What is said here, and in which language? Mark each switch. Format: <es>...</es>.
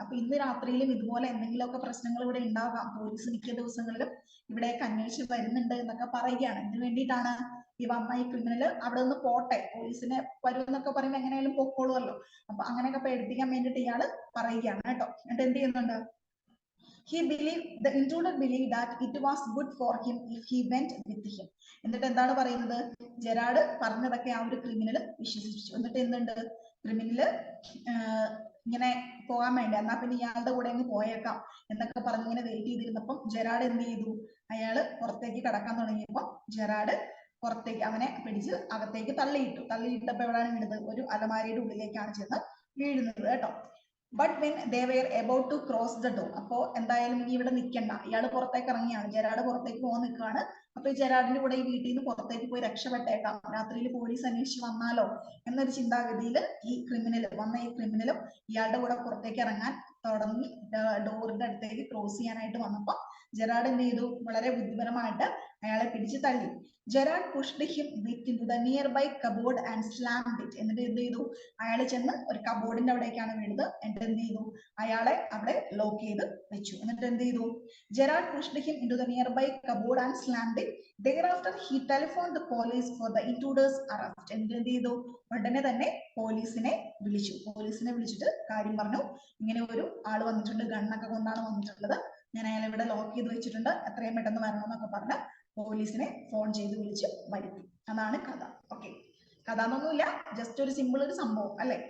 <ml>അപ്പൊ ഇന്ന് രാത്രിയിലും ഇതുപോലെ എന്തെങ്കിലുമൊക്കെ പ്രശ്നങ്ങൾ ഇവിടെ ഉണ്ടാകാം, പോലീസ് മിക്ക ദിവസങ്ങളിലും ഇവിടേക്ക് അന്വേഷിച്ച് വരുന്നുണ്ട് എന്നൊക്കെ പറയുകയാണ്. ഇതിനു വേണ്ടിയിട്ടാണ് ഈ വന്ന ഈ ക്രിമിനൽ അവിടെ നിന്ന് പോട്ടെ, പോലീസിനെ വരും എന്നൊക്കെ പറയുമ്പോൾ എങ്ങനെയാലും പൊക്കോളുമല്ലോ, അപ്പൊ അങ്ങനെയൊക്കെ പേടിപ്പിക്കാൻ വേണ്ടിയിട്ട് ഇയാള് പറയുകയാണ് കേട്ടോ. എന്നിട്ട് എന്ത് ചെയ്യുന്നുണ്ട്,</ml> <en>the intruder believed that it was good for him if he went with him.</en> <ml>എന്നിട്ട് എന്താണ് പറയുന്നത്, ജെറാഡ് പറഞ്ഞതൊക്കെ ആ ഒരു ക്രിമിനൽ വിശ്വസിച്ചു. എന്നിട്ട് എന്തുണ്ട്, ക്രിമിനൽ ഇങ്ങനെ പോകാൻ വേണ്ടി എന്നാ പിന്നെ ഇയാളുടെ കൂടെ അങ്ങ് പോയേക്കാം എന്നൊക്കെ പറഞ്ഞ് ഇങ്ങനെ വെയിറ്റ് ചെയ്തിരുന്നപ്പം ജെറാഡ് എന്ത് ചെയ്തു, അയാള് പുറത്തേക്ക് കടക്കാൻ തുടങ്ങിയപ്പോൾ ജെറാഡ് പുറത്തേക്ക് അവനെ പിടിച്ച് അകത്തേക്ക് തള്ളിയിട്ടപ്പോ എവിടെയാണ് വീണത്, ഒരു അലമാരയുടെ ഉള്ളിലേക്കാണ് ചെന്ന് വീഴുന്നത് കേട്ടോ.</ml> <en>but when they were about to cross the door,</en> <ml>അപ്പോ എന്തായാലും ഇനി ഇവിടെ നിൽക്കണ്ട, ഇയാൾ പുറത്തേക്ക് ഇറങ്ങിയാണ്, ജെറാഡ് പുറത്തേക്ക് പോകാൻ നിൽക്കുകയാണ്. അപ്പൊ ഈ ജെറാഡിന്റെ കൂടെ ഈ വീട്ടിൽ നിന്ന് പുറത്തേക്ക് പോയി രക്ഷപ്പെട്ടേക്കാം, രാത്രിയിൽ പോലീസ് അന്വേഷിച്ച് വന്നാലോ എന്നൊരു ചിന്താഗതിയിൽ ഈ ക്രിമിനലും ഇയാളുടെ കൂടെ പുറത്തേക്ക് ഇറങ്ങാൻ തുടങ്ങി. ഡോറിന്റെ അടുത്തേക്ക് ക്രോസ് ചെയ്യാനായിട്ട് വന്നപ്പോ ജെറാഡ് എന്ത് ചെയ്തു, വളരെ ബുദ്ധിപരമായിട്ട് അയാളെ പിടിച്ച് തള്ളി.</ml> <en>Gerard pushed him into the nearby cupboard and slammed it.</en> <ml>എന്നിട്ട് എന്ത് ചെയ്തു, അയാൾ ചെന്ന് ഒരു കബോർഡിന്റെ അവിടേക്കാണ് വീണത്. എന്നിട്ട് എന്ത് ചെയ്തു, അയാളെ അവിടെ ലോക്ക് ചെയ്ത് വെച്ചു. എന്നിട്ട് എന്ത് ചെയ്തു,</ml> <en>Gerard pushed him into the nearby cupboard and slammed it. Thereafter he telephoned the police for the intruder's arrest.</en> <ml>എന്നിട്ട് എന്ത് ചെയ്തു, ഉടനെ തന്നെ പോലീസിനെ വിളിച്ചിട്ട് കാര്യം പറഞ്ഞു, ഇങ്ങനെ ഒരു ആള് വന്നിട്ടുണ്ട്, ഗണ്ണൊക്കെ കൊണ്ടാണ് വന്നിട്ടുള്ളത്, ഞാൻ അയാളെ ഇവിടെ ലോക്ക് ചെയ്ത് വെച്ചിട്ടുണ്ട്, എത്രയും പെട്ടെന്ന് വരണം എന്നൊക്കെ പറഞ്ഞ് പോലീസിനെ ഫോൺ ചെയ്ത് വിളിച്ച് വരുത്തി. അതാണ് കഥ. ഓക്കെ, കഥ എന്നൊന്നുമില്ല, ജസ്റ്റ് ഒരു സിമ്പിൾ ഒരു സംഭവം അല്ലെ.</ml>